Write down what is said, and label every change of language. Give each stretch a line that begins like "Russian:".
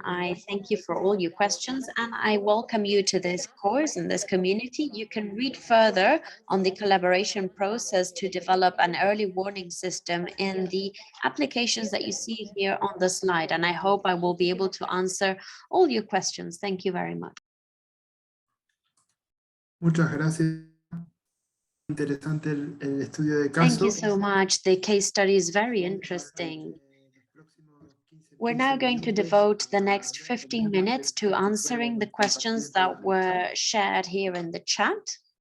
English: I thank you for all your questions, and I welcome you to this course and this community. You can read further on the collaboration process to develop an early warning system in the applications that you see here on the slide. And I hope I will be able to answer all your questions. Thank you very much.
Spanish: Muchas gracias. Interesante el estudio de caso.
English: Thank you so much. The case study is very interesting. We're now going to devote the next 15 minutes to answering the questions that were shared here in the chat.